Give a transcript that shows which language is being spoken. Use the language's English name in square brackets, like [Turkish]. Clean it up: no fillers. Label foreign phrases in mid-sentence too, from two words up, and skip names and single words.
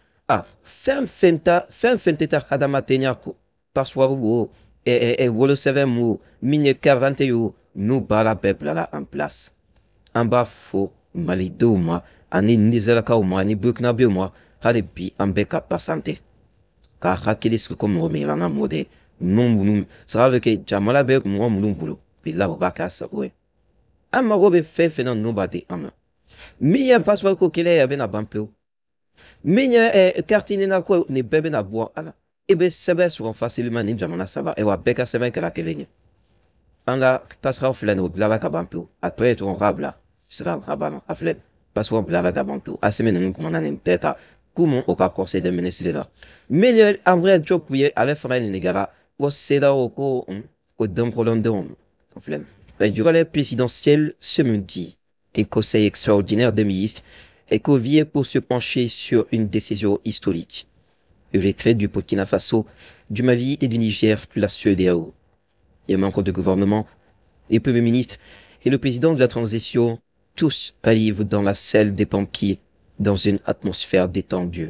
[Bambara] fɛn fɛn tɛ taa hadamadenya kɔ passeport wo wolosɛbɛn wo min ye [French] carte d'identité [Bambara] ye o n'u baara bɛɛ bilala [French] en place [Bambara] an b'a fɔ malidenw ma ani nizɛrikaw ma ani burkinabew ma hali bi an bɛ ka pasante k'a hakili sigi ko mɔgɔ min yɛlɛnna mɔgɔ de minnu [French] ça veut dire que [Bambara] jamana bɛ mɔgɔ minnu bolo bila o b'a k'a sago ye an mago bɛ fɛn fɛn na ninnu b'a di an ma min ye passeport ko kelen ye a bɛna ban pewu min ye [French] carte d'identité [Bambara] ko nin bɛɛ bɛna bɔ a la i bɛ sɛbɛn sɔrɔ facilement nin jamana saba wa bɛɛ ka sɛbɛn kɛra kelen ye an ka passeport filɛ nin o dilanna ka ban pewu a tɔ ye tɔgɔ k'a bila sira a banna a filɛ passeport bilala ka ban pewu Assimi ninnu kumana nin bɛɛ ta k'u [French] au conseil des ministres [Bambara] la min ye [French] en vrai job [Bambara] ye ale fana ɲininkara ko CEDEAO ko dɔnkolondenw filɛ nin [French] durant les présidentielles ce midi un conseil extraordinaire des ministres est convié pour se pencher sur une décision historique le retrait du Burkina Faso, du Mali et du Niger de la CEDEAO. Les membres du gouvernement, les premiers ministres et le président de la transition, tous arrivent dans la salle des banquiers dans une atmosphère détendue.